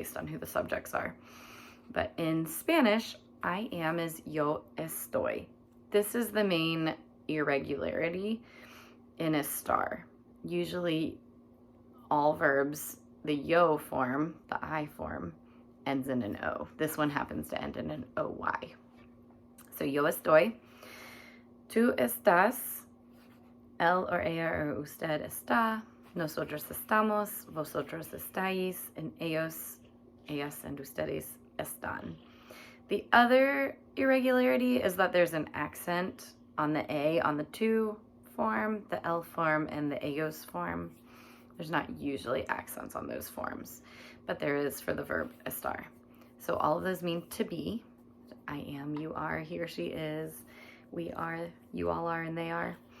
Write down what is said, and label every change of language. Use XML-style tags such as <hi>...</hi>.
<en>Based on who the subjects are. But in Spanish, I am is</en> <es>yo estoy.</es> <en>This is the main irregularity in estar. Usually all verbs, the yo form, the I form, ends in an O. This one happens to end in an OY.</en> <es>So yo estoy, tú estás, él or ella or usted está, nosotros estamos, vosotros estáis,</es> <en>and</en> <es>ellos, ellas, and ustedes están.</es> <en>The other irregularity is that there's an accent on the A on the tú form, the L form, and the ellos form. There's not usually accents on those forms, but there is for the verb estar. So all of those mean to be. I am, you are, he or she is, we are, you all are, and they are.</en>